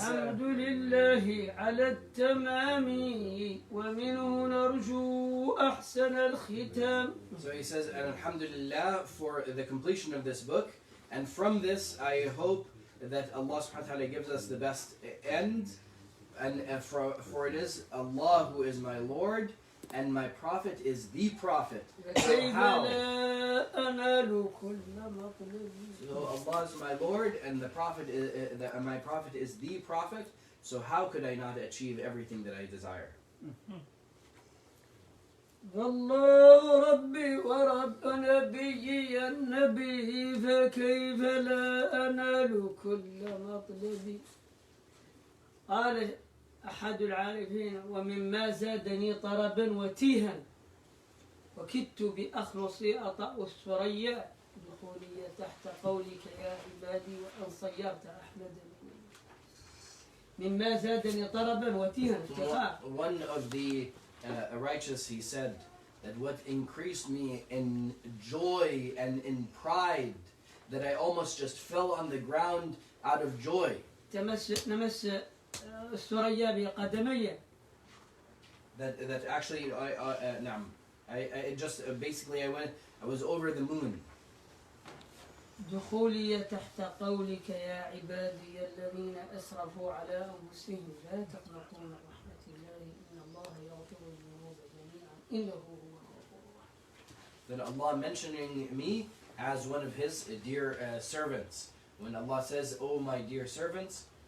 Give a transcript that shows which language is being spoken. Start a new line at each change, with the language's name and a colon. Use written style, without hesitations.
Arabic: الحمد لله على التمام ومنه نرجو أحسن الختام.
English: so he says, and alhamdulillah for the completion of this book, and from this I hope that Allah subhanahu wa ta'ala gives us the best end, and for it is Allah who is my Lord, and my Prophet is the Prophet.
Arabic: كيف
English: How?
Arabic: لا أنال كل مطلب.
English: So Allah is my Lord, and the Prophet my Prophet is the Prophet. So how could I not achieve everything that I desire?
Arabic: والله ربي ورب نبيي النبي فكيف لا أنال كل مطلبي. قال أحد العارفين ومما زادني طربا وتيها وكدت بأخلصي أطأ الثريا دخولي تحت قولك يا عبادي وأن صيرت أحمد. مما زادني طربا وتيها.
English: One of the righteous, he said that what increased me in joy and in pride, that I almost just fell on the ground out of joy.
Arabic: نمس الثريا بقدمي.
English: That actually I just basically I was over the moon.
Arabic: دخولي تحت قولك يا عبادي الذين أسرفوا على أنفسهم لا تقنطوا من رحمة الله إن الله يغفر الذنوب جميعا إنه هو الغفور الرحيم.
English: That Allah mentioning me as one of His dear servants. When Allah says, "Oh my dear servants,"